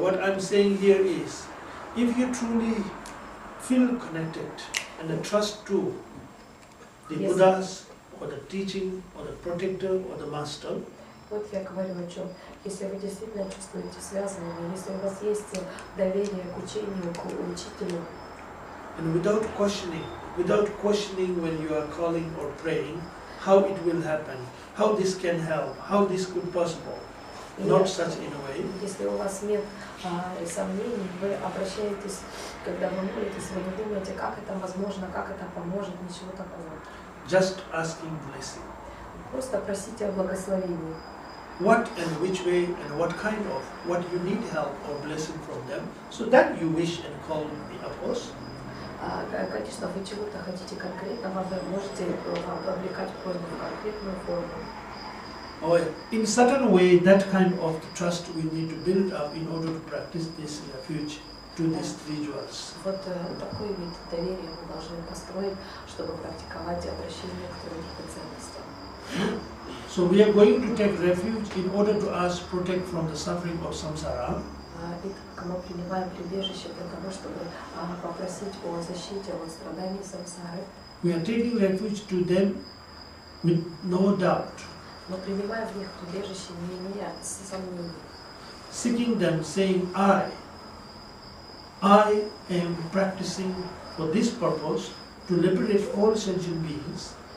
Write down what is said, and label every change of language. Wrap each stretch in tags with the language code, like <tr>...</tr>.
<en>What I'm saying here is, if you truly feel connected and trust to the Yes. Buddhas, or the teaching, or the protector, or the master,</en> <ru>Вот я говорю о чем. Если вы действительно чувствуете связанными, если у вас есть доверие к учению, к учителю,</ru> <en>and without questioning when you are calling or praying, how it will happen, how this can help, how this could possible, not such in a way.</en> <ru>Если у вас нет сомнений, вы обращаетесь, когда вы молитесь, вы не думаете, как это возможно, как это поможет, ничего такого.</ru> <en>Just asking blessing.</en> <ru>Просто просите о благословении.</ru> <en>What and which way and what kind of, what you need help or blessing from them, so that you wish and call me, of course.</en> <ru>Конечно, вы чего-то хотите конкретного, вы можете облекать просьбу в конкретную форму.</ru> <en>Or in certain way, that kind of trust we need to build up in order to practice this refuge to these three jewels.</en> <ru>Вот такой вид доверия мы должны построить, чтобы практиковать обращение к трем ценностям.</ru> <en>So we are going to take refuge in order to ask protect from the suffering of samsara.</en> <ru>Итак, мы принимаем прибежище для того, чтобы попросить о защите от страданий самсары.</ru> <en>We are taking refuge to them with no doubt.</en> <ru>Мы принимаем в них прибежище, не имея сомнений.</ru> <en>Seeking them, saying, I am practicing for this purpose, to liberate all sentient beings.</en>